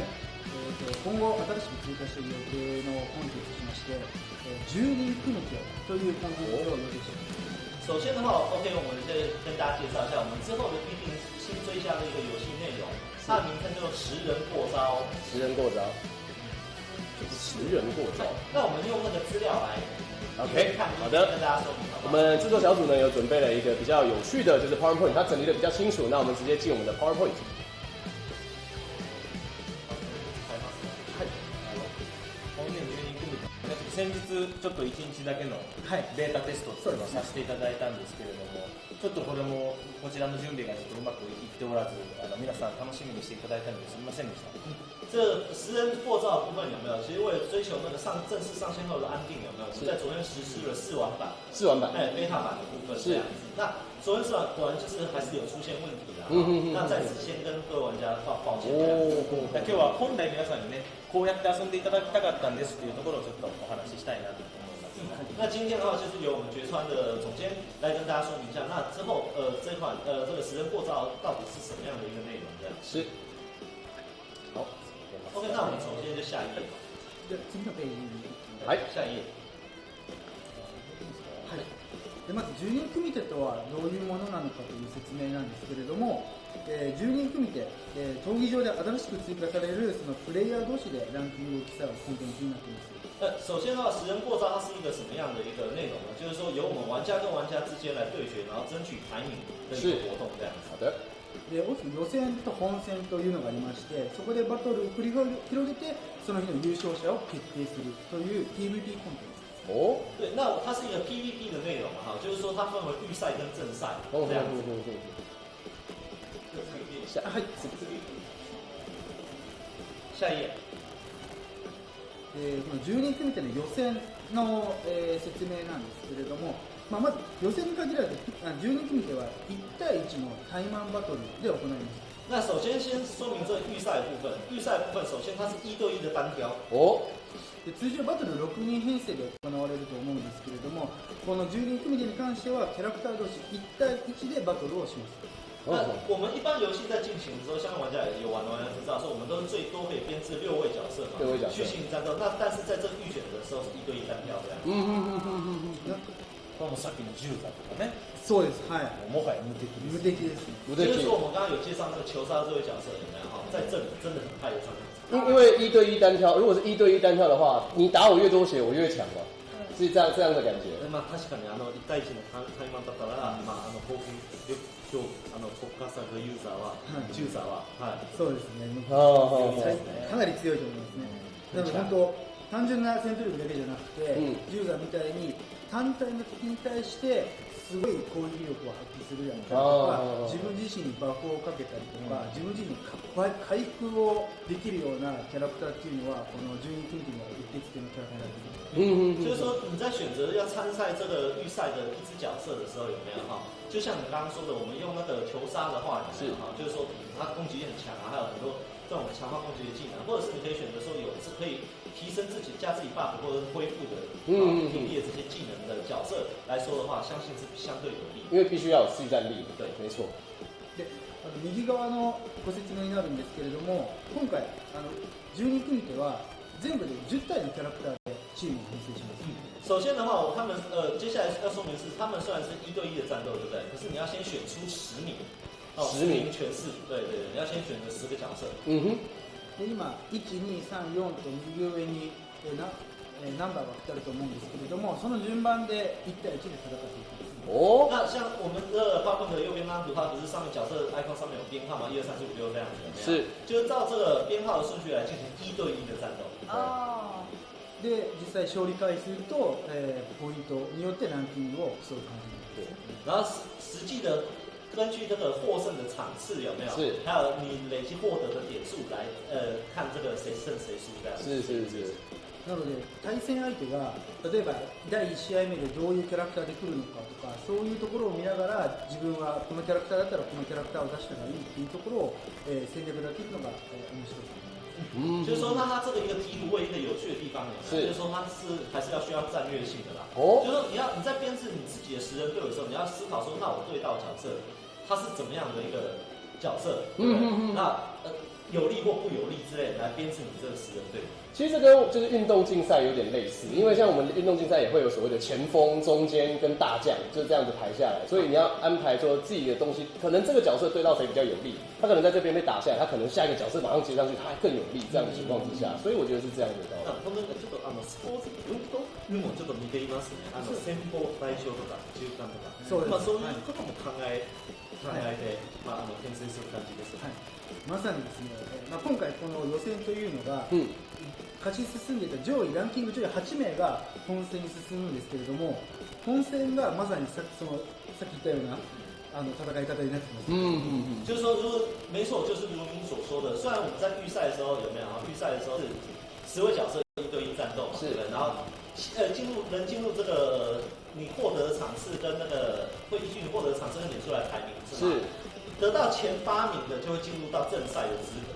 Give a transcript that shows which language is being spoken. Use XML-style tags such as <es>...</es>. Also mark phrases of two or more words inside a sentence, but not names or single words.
<ja>今後新しく追加している予定のコンテンツとしまして、10人組むというコンテンツを予定しています。</ja> <zh>首先的话 ，OK， 我们先跟大家介绍一下我们之后的必定新追加的一个游戏内容，它的名称叫做10人过招。 10人过招。 10人过招。那我们用那个资料来 OK，看，好的，跟大家说明好不好？我们制作小组呢有准备了一个比较有趣的，就是 PowerPoint， 它整理的比较清楚。那我们直接进我们的 PowerPoint。</zh> <ja>先日ちょっと1日だけのベータテストっていうのをさせていただいたんですけれども、ちょっとこれもこちらの準備がちょっとうまくいっておらず、皆さん楽しみにしていただいたのですみませんでした。</ja> <zh>这10人过招的部分有没有？其实为了追求那个正式上线后的安定，有没有？在昨天实施了试玩版，beta 版的部分这样子。那昨天试玩果然就是还是有出现问题的。那在此先跟各位玩家抱歉。</zh> <ja>今日は本来皆さんにね、こうやって遊んでいただきたかったんですっていうところをちょっとお話ししたいなと思います。</ja> <zh>那今天的话就是由我们决川的总监来跟大家说明一下，那之后这款这个10人过招到底是什么样的一个内容这样。是。好。 OK， 那我们首先就下一页。</zh> <ja>次のページに。はい。</ja> <zh>下一页。</zh> <ja>はい。でまず10人組手とはどういうものなのかという説明なんですけれども、10人組手、闘技場で新しく追加されるそのプレイヤー同士でランキングを競うコンテンツになっています。</ja> <zh>首先的话，10人过招它是一个什么样的一个内容呢？就是说由我们玩家跟玩家之间来对决，然后争取排名的一个活动这样子。好的。</zh> <ja>で大きく予選と本戦というのがありまして、そこでバトルを繰り広げてその日の優勝者を決定するという PVP コンテンツ。</ja> <zh>哦，对，那它是一个 PVP 的内容哈，就是说它分为预赛跟正赛这样子。下一页。</zh> <ja>この10人組手の予選の、説明なんですけれども、まず予選に限らず10人組手は1対1の対マンバトルで行います。</ja> <zh>那首先先说明这个预赛部分，预赛部分首先它是1对1的单挑。で通常バトル6人編成で行われると思うんですけれども、この10人組手に関してはキャラクター同士1対1でバトルをします。那我们一般游戏在进行的时候，相关玩家有玩的玩家知道，说我们都是最多可以编制6位角色嘛，去进行战斗。那但是在这个预选的时候是1对1单挑这样。</zh> <ja>これもさっきの10だとかね。そうです。はい。もはや無敵です。無敵です。</ja> <zh>就是说我们刚刚有介绍那个球杀这位角色有没有哈？在这里真的很派得上场。因为1对1单挑，如果是1对1单挑的话，你打我越多血，我越强嘛，是这样的感觉。</zh> <ja>まあ確かに1対1のタイマンだったら、攻撃力強特化されるユーザーは、チューザーは、そうですね。かなり強いと思いますね。なので本当単純な戦闘力だけじゃなくて、ユーザーみたいに単体の敵に対してすごい攻撃力を発揮するやんとか、自分自身にバフをかけたりとか、自分自身に回復をできるようなキャラクターっていうのはこの10人組には一定付けのキャラクターになっています。</ja> <zh>就是说你在选择要参赛这个预赛的一只角色的时候，有没有哈？就像你刚刚说的，我们用那个球杀的话，有没有哈？就是说它攻击力很强啊，还有很多这种强化攻击的技能，或者是你可以选择说有是可以提升自己加自己 buff 或者是恢复的体力的这些技能的角色来说的话，相信是相对有利。因为必须要有续战力。对，没错。</zh> <ja>で右側のご説明になるんですけれども、今回10人組手は全部で10体のキャラクターでチームを編成します。</ja> <zh>首先的话，他们接下来要说明是，他们虽然是1对1的战斗，对不对？可是你要先选出10名，10名全是，对，你要先选择10个角色。</zh> <ja>で今1、2、3、4と右上にナンバーが来てると思うんですけれども、その順番で1対1で戦っていきます。</ja> <zh>那像我们的画面的右边那张图，它不是上面角色 icon 上面有编号嘛，1、2、3、4、5、6这样子，是，就是照这个编号的顺序来进行1对1的战斗。</zh> <ja>で実際勝利回数と、ポイントによってランキングを競う感じです。</ja> <zh>然后实际的根据这个获胜的场次有没有？是，还有你累积获得的点数来看这个谁胜谁输这样。是。</zh> <ja>なので対戦相手が例えば第1試合目でどういうキャラクターで来るのかとか、そういうところを見ながら自分はこのキャラクターだったらこのキャラクターを出したらいいっていうところを、戦略だっていうのが、面白い。</ja> <zh>就是说，那它这个一个题图为一个有趣的地方有没有？就是说它还是要需要战略性的啦。就是说你在编制你自己的10人队伍的时候，你要思考说，那我对到角色它是怎么样的一个角色，对不对？那有利或不有利之类来编制你这个10人队伍。其实这跟就是运动竞赛有点类似，因为像我们运动竞赛也会有所谓的前锋、中间跟大将，就是这样子排下来，所以你要安排说自己的东西，可能这个角色对到谁比较有利，他可能在这边被打下来，他可能下一个角色马上接上去，他还更有利这样的情况之下，所以我觉得是这样的道理。</zh> <ja>本当にちょっとスポーツ運動にもちょっと似ていますね。先鋒、代表とか中間とか、そういうことも考えて、編成する感じです。まさにですね、今回この予選というのが、勝ち進んでいたランキング上位8名が本戦に進むんですけれども、本戦がまさにさっき言ったような戦い方になってます。</ja> <zh>就是说，没错，就是如您所说的，虽然我们在预赛的时候有没有？预赛的时候是10位角色1对1战斗嘛，对不对？然后进入这个你获得的场次跟那个会依据你获得的场次跟点出来排名是。得到前8名的就会进入到正赛的资格。</zh>